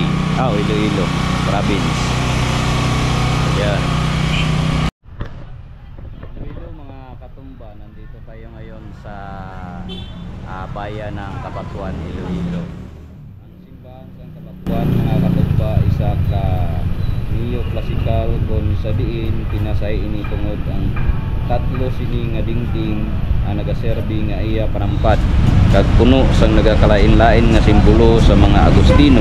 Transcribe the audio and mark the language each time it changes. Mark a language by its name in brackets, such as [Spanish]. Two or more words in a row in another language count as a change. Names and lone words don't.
[Filipino] Iloilo Province. Ayan. Iloilo mga katumba, nandito tayo ngayon sa bayan ng Kabatuan, Iloilo. [Hiligaynon] Ang simbahan sa Kabatuan mga katumba, isa ka neo-classical kung sa diin pinasay ini tungod ang tatlo sini nga dingding nagaserbi nga iya panampad kag puno sang nagakalain-lain nga simbolo sa mga Agustino.